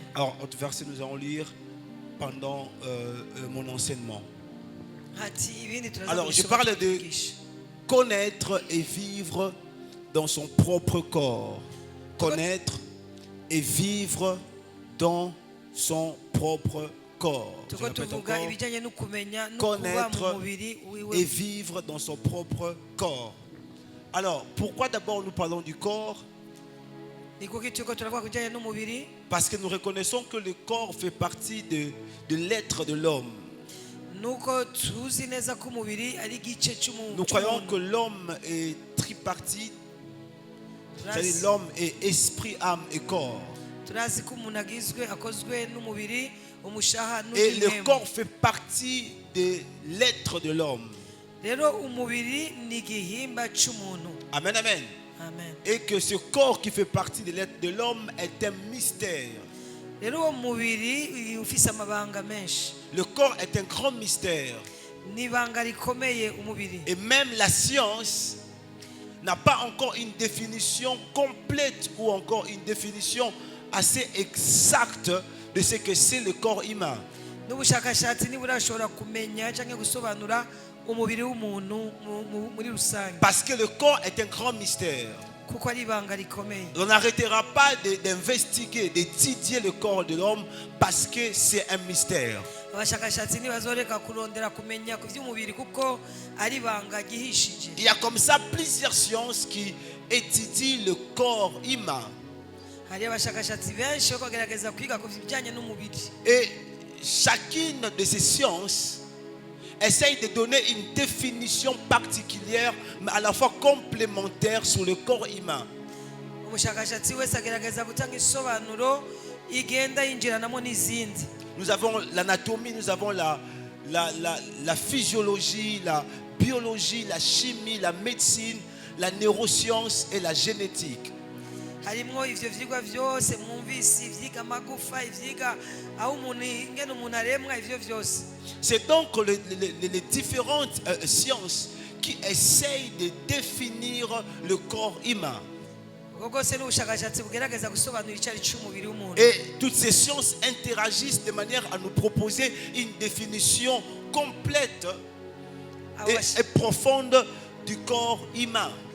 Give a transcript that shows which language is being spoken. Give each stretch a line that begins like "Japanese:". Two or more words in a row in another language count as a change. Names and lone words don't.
French: Alors, autre verset nous allons lire pendant mon enseignement. Alors, je parle de connaître et vivre dans son propre corps. Connaître et vivre dans son propre corps. Je
Rundi: tuko
French: répète
Rundi: tuvuga
French: encore.
Rundi: ibijyanye no kumenya no kuba mu
French: Connaître
Rundi: mubiri
French: et
Rundi: wiwe.
French: vivre dans son propre corps. Alors, pourquoi d'abord nous parlons du corps?
Rundi: Ni kuki tuko turavuga ku bijyanye n'umubiri?
French: Parce que nous reconnaissons que le corps fait partie de l'être de l'homme.
Rundi: Nuko tuzi neza ko umubiri ari igice
French: Nous croyons que
Rundi: cy'umuntu.
French: l'homme est tripartite, c'est-à-dire l'homme est esprit, âme et corps.
Rundi: Turazi ko umuntu akozwe n'umubiri, umushaha
French: Et le
Rundi: n'umwemu.
French: corps fait partie de l'être de l'homme.
Rundi: Rero umubiri ni igihimba cy'umuntu.
French: Amen, amen. Amen. Et que ce corps qui fait partie de l'être de l'homme est un mystère.
Rundi: Rero uwo mubiri ufise amabanga menshi.
French: Le corps est un grand mystère.
Rundi: Ni ibanga rikomeye umubiri.
French: Et même la science n'a pas encore une définition complète ou encore une définition assez exacte de ce que c'est le corps humain.
Rundi: N'ubushakashatsi ntiburashobora kumenya cyangwa gusobanura umubiri w'umuntu muri rusange.
French: Parce que le corps est un grand mystère.
Rundi: Kuko ari ibanga rikomeye.
French: On n'arrêtera pas d'investiguer, d'étudier le corps de l'homme parce que c'est un mystère.
Rundi: Abashakashatsi ntibazoreka kurondera kumenya ku by'umubiri kuko ari ibanga gihishije.
French: Il y a comme ça plusieurs sciences qui étudient le corps humain.
Rundi: Hari abashakashatsi benshi bo kugerageza kwiga ku bijyanye n'umubiri.
French: Et chacune de ces sciences essaye de donner une définition particulière, mais à la fois complémentaire sur le corps humain.
Rundi: Umushakashatsi wese agerageza gutanga isobanuro igenda yinjiranamo n'izindi.
French: Nous avons l'anatomie, nous avons la physiologie, la biologie, la chimie, la médecine, la neuroscience et la génétique.
Rundi: Harimo ivyo vyigwa vyose mwumvise, ivyiga amagufa, ivyiga aho umuntu ingene umuntu aremwa, ivyo vyose.
French: C'est donc les différentes sciences qui essayent de définir le corps humain. Et toutes ces sciences interagissent de manière à nous proposer une définition complète et profonde du corps humain.